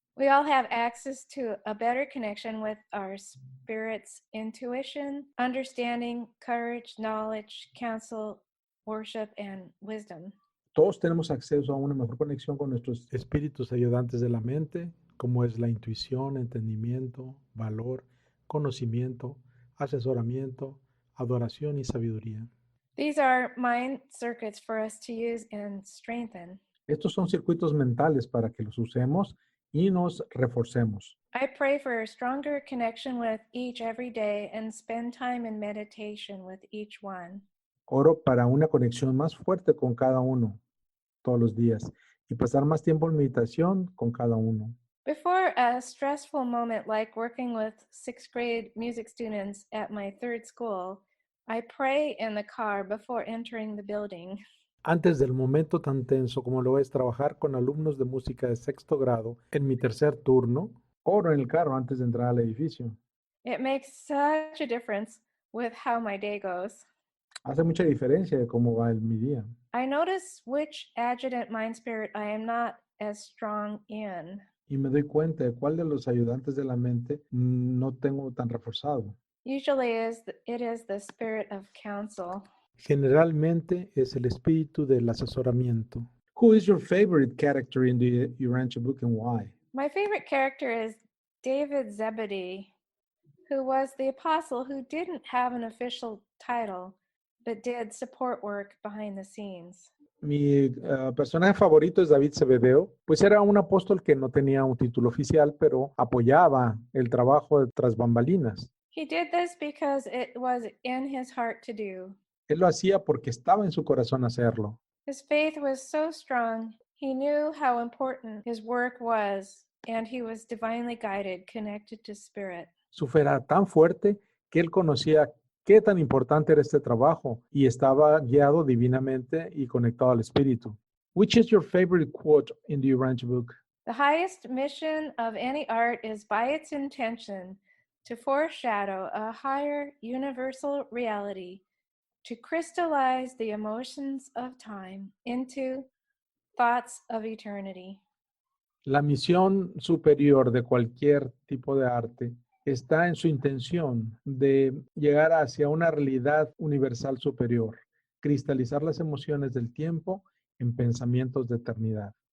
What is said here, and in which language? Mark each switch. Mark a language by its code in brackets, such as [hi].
[en] We all have access to a better connection with our spirit's intuition, understanding, courage, knowledge, counsel, worship, and wisdom. [es] Todos tenemos acceso a una mejor conexión con nuestros espíritus ayudantes de la mente, como es la intuición, entendimiento, valor, conocimiento, asesoramiento, adoración y sabiduría. [en] These are mind circuits for us to use and strengthen. [es] Estos son circuitos mentales para que los usemos y nos reforcemos. [en] I pray for a stronger connection with each every day and spend time in meditation with each one. [es] Oro para una conexión más fuerte con cada uno todos los días y pasar más tiempo en meditación con cada uno. [en] Before a stressful moment like working with 6th grade music students at my 3rd school, I pray in the car before entering the building. [es] Antes del momento tan tenso como lo es trabajar con alumnos de música de 6º grado en mi tercer turno, oro en el carro antes de entrar al edificio. [en] It makes such a difference with how my day goes. [es] Hace mucha diferencia de cómo va mi día. [en] I notice which adjutant mind spirit I am not as strong in. [es] Y me doy cuenta de cuál de los ayudantes de la mente no tengo tan reforzado. [en] Usually it is the spirit of counsel. [es] Generalmente es el espíritu del asesoramiento. [en] Who is your favorite character in the Urantia book and why? My favorite character is David Zebedee, who was the apostle who didn't have an official title, but did support work behind the scenes. [es] Mi personaje favorito es David Zebedeo, pues era un apóstol que no tenía un título oficial, pero apoyaba el trabajo tras bambalinas. [en] He did this because it was in his heart to do. [es] Él lo hacía porque estaba en su corazón hacerlo. [en] His faith was so strong, he knew how important his work was, and he was divinely guided, connected to Spirit. [es] Su fe era tan fuerte que él conocía qué tan importante era este trabajo y estaba guiado divinamente y conectado al Espíritu. [en] Which is your favorite quote in the Urantia book? The highest mission of any art is by its intention to foreshadow a higher universal reality, to crystallize the emotions of time into thoughts of eternity. [es] La misión superior de cualquier tipo de arte está en su intención de llegar hacia una realidad universal superior, cristalizar las emociones del tiempo en pensamientos de eternidad.